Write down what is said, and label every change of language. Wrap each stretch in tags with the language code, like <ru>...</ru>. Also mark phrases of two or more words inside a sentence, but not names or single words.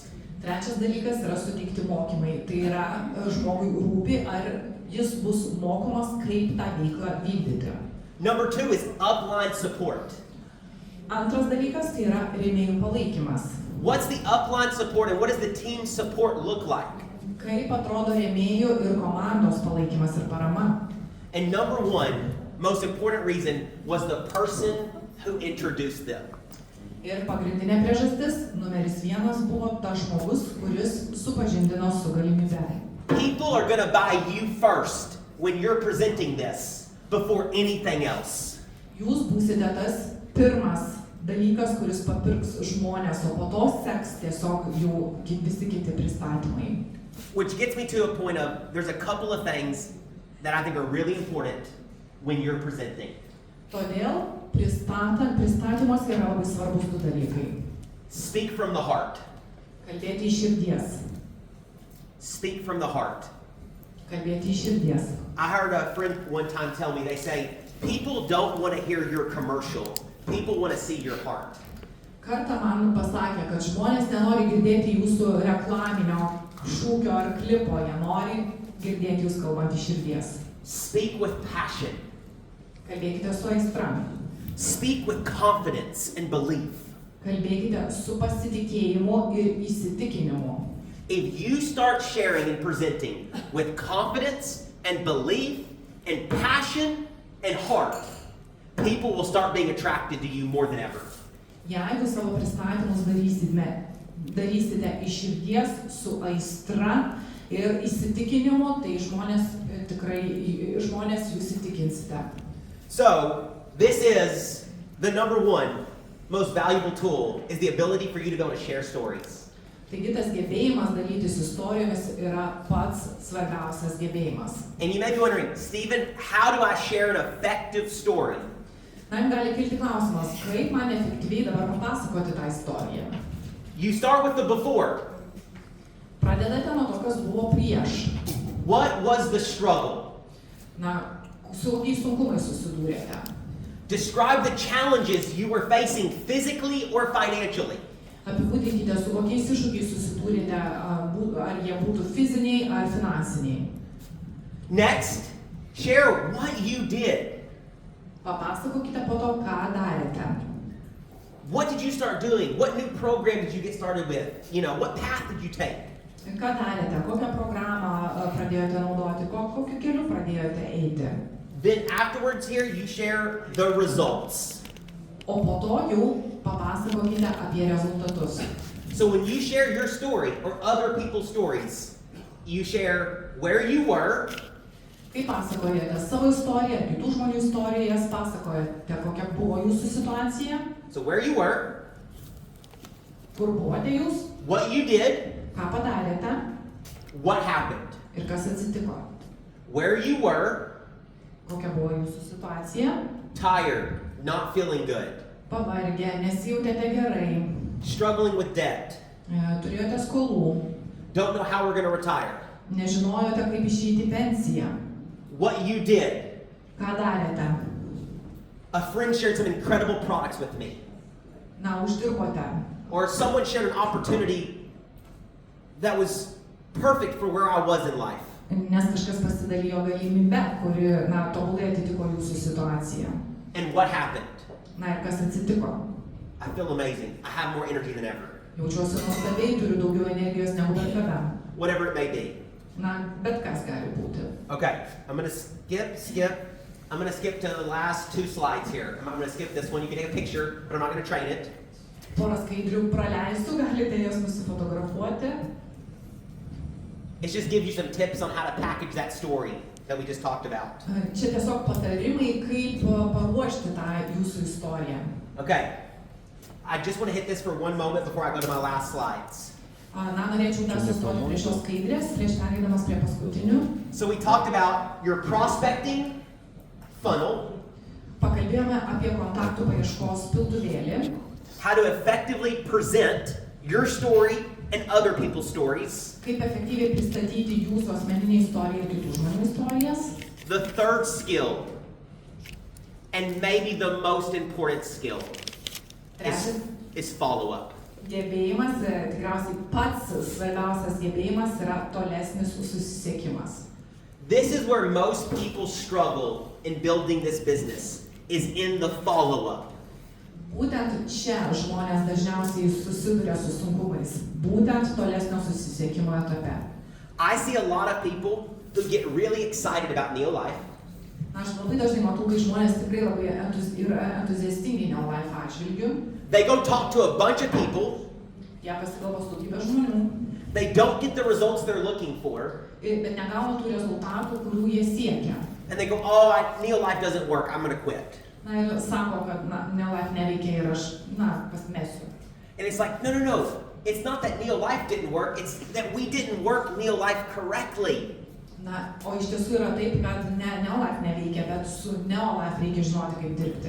<lt>Trečias dalykas yra suteikti mokymai. Tai yra žmogui rūpi, ar jis bus mokomas, kaip tą veiklą vykdyti.</lt> <en>Number 2 is upline support.</en> <lt>Antras dalykas tai yra rėmėjų palaikymas.</lt> <en>What's the upline support and what does the team support look like?</en> <lt>Kaip atrodo rėmėjų ir komandos palaikymas ir parama?</lt> <en>And number 1, most important reason, was the person who introduced them.</en> <lt>Ir pagrindinė priežastis, numeris 1, buvo tas žmogus, kuris supažindino su galimybe.</lt> <en>People are going to buy you first when you're presenting this before anything else.</en> <lt>Jūs būsite tas pirmas dalykas, kuris papirks žmonės, o po to seks tiesiog jų visi kiti pristatymai.</lt> <en>Which gets me to a point of, there's a couple of things that I think are really important when you're presenting.</en> <lt>Todėl pristatymuose yra labai svarbus 2 dalykai.</lt> <en>Speak from the heart.</en> <lt>Kalbėti iš širdies.</lt> <en>Speak from the heart.</en> <lt>Kalbėti iš širdies.</lt> <en>I heard a friend one time tell me, they say, people don't want to hear your commercial. People want to see your heart.</en> <lt>Kartą man pasakė, kad žmonės nenori girdėti jūsų reklaminio šūkio ar klipo, jie nori girdėti jūs kalbant iš širdies.</lt> <en>Speak with passion.</en> <lt>Kalbėkite su aistra.</lt> <en>Speak with confidence and belief.</en> <lt>Kalbėkite su pasitikėjimu ir įsitikinimu.</lt> <en>If you start sharing and presenting with confidence and belief and passion and heart, people will start being attracted to you more than ever.</en> <lt>Jeigu savo pristatymus darysite iš širdies su aistra ir įsitikinimu, tai žmonės jūs įtikinsite.</lt> <en>So, this is the number 1 most valuable tool, is the ability for you to be able to share stories.</en> <lt>Taigi tas gebėjimas dalytis istorijomis yra pats svarbiausias gebėjimas.</lt> <en>And you may be wondering, Stephen, how do I share an effective story?</en> <lt>Na, jums gali kilti klausimas, kaip man efektyviai dabar papasakoti tą istoriją.</lt> <en>You start with the before.</en> <lt>Pradedate nuo to, kas buvo prieš.</lt> <en>What was the struggle?</en> <lt>Na, su kokiais sunkumais susidūrėte.</lt> <en>Describe the challenges you were facing physically or financially.</en> <lt>Apibūdinkite, su kokiais iššūkiais susidūrėte, ar jie būtų fiziniai ar finansiniai.</lt> <en>Next, share what you did.</en> <lt>Papasakokite po to, ką darėte.</lt> <en>What did you start doing? What new program did you get started with? What path did you take?</en> <lt>Ką darėte, kokią programą pradėjote naudoti, kokiu keliu pradėjote eiti.</lt> <en>Then afterwards here, you share the results.</en> <lt>O po to jau papasakokite apie rezultatus.</lt> <en>So when you share your story or other people's stories, you share where you were.</en> <lt>Kai pasakojate savo istoriją, kitų žmonių istorijas, pasakojate, kokia buvo jūsų situacija.</lt> <en>So where you were.</en> <lt>Kur buvote jūs.</lt> <en>What you did.</en> <lt>Ką padarėte.</lt> <en>What happened.</en> <lt>Ir kas atsitiko.</lt> <en>Where you were.</en> <lt>Kokia buvo jūsų situacija.</lt> <en>Tired, not feeling good.</en> <lt>Pavargę, nesijautėte gerai.</lt> <en>Struggling with debt.</en> <lt>Turėjote skolų.</lt> <en>Don't know how we're going to retire.</en> <lt>Nežinojote, kaip išeiti į pensiją.</lt> <en>What you did.</en> <lt>Ką darėte.</lt> <en>A friend shared some incredible products with me.</en> <lt>Na, uždirbote.</lt> <en>Or someone shared an opportunity that was perfect for where I was in life.</en> <lt>nes kažkas pasidalijo galimybę, kuri, tobulai atitiko jūsų situaciją.</lt> <en>And what happened?</en> <lt>Ir kas atsitiko?</lt> <en>I feel amazing. I have more energy than ever.</en> <lt>Jaučiuosi nuostabiai, turiu daugiau energijos negu bet kada.</lt> <en>Whatever it may be.</en> <lt>Bet kas gali būti.</lt> <en>Okay, I'm gonna skip. I'm gonna skip to the last 2 slides here. I'm gonna skip this one. You can take a picture, but I'm not gonna train it.</en> <lt>Porą skaidrių praleisiu, galite jas nusifotografuoti.</lt> <en>It's just give you some tips on how to package that story that we just talked about.</en> <lt>Čia tiesiog patarimai, kaip paruošti tą jūsų istoriją.</lt> <en>Okay, I just want to hit this for one moment before I go to my last slides.</en> <lt>Norėčiau dar sustoti prie šios skaidrės, prieš pereidamas prie paskutinių.</lt> <en>So we talked about your prospecting funnel.</en> <lt>Pakalbėjome apie kontaktų paieškos piltuvėlį.</lt> <en>How to effectively present your story and other people's stories.</en> <lt>Kaip efektyviai pristatyti jūsų asmeninę istoriją ir kitų žmonių istorijas.</lt> <en>The third skill, and maybe the most important skill, is follow-up.</en> <lt>Gebėjimas, tikriausiai pats svarbiausias gebėjimas yra tolesnis susisiekimas.</lt> <en>This is where most people struggle in building this business, is in the follow-up.</en> <lt>Būtent čia žmonės dažniausiai susiduria su sunkumais, būtent tolesnio susisiekimo etape.</lt> <en>I see a lot of people who get really excited about Neolife.</en> <lt>Aš labai dažnai matau, kai žmonės tikrai labai yra entuziastingi Neolife atžvilgiu.</lt> <en>They go talk to a bunch of people.</en> <lt>Jie pasikalba su daugybė žmonių.</lt> <en>They don't get the results they're looking for.</en> <lt>Bet negauna tų rezultatų, kurių jie siekia.</lt> <en>And they go, Neolife doesn't work, I'm gonna quit.</en> <lt>Ir sako, kad Neolife neveikia ir aš, pasimesiu.</lt> <en>And it's like, no. It's not that Neolife didn't work, it's that we didn't work Neolife correctly.</en> <lt>O iš tiesų yra taip, kad ne Neolife neveikia, bet su Neolife reikia žinoti, kaip dirbti.</lt>